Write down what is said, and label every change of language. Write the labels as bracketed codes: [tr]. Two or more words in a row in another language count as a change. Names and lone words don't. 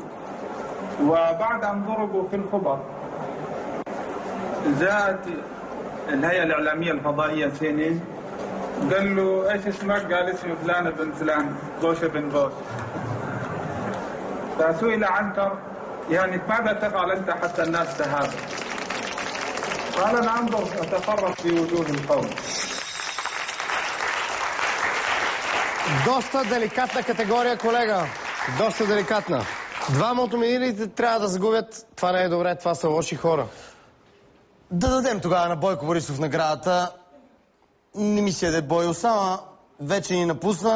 [ar] وبعد أن ضربوا في الخبر جاءت الهيئة الإعلامية الفضائية CNN قال له ايش اسمك؟ قال اسمي فلان بن فلان غوش بن غوش. فسئل عنتر يعني ماذا تفعل انت حتى الناس تهاب؟ قال انا انظر اتفرج في وجوه القوم. [bg] Доста деликатна категория, колега. Доста деликатна. Двама от номинираните трябва да загубят. Това не е добре, това са лоши хора. Да дадем тогава на Бойко Борисов наградата. Не ми се Бой Осама. Вече ни напусна.